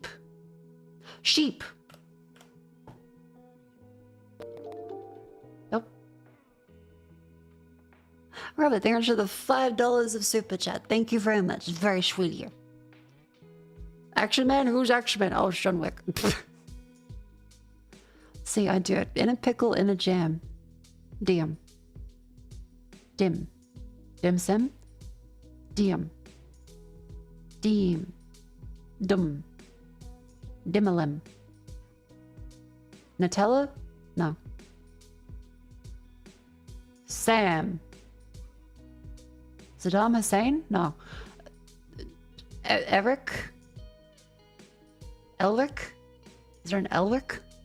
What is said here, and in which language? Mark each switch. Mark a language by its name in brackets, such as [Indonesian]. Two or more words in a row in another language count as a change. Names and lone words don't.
[English] Sheep. Nope. Robert, thank you for the $5 of super chat. Thank you very much. It's very sweet of you. Action Man? Who's Action Man? Oh, Sean Wick. See, I do it. In a pickle, in a jam. Dim. Dim. Dim sim? Dim. Dim. Dum. Dimalem. Nutella? No. Sam. Saddam Hussein? No. Eric? Elric? Is there an Elric?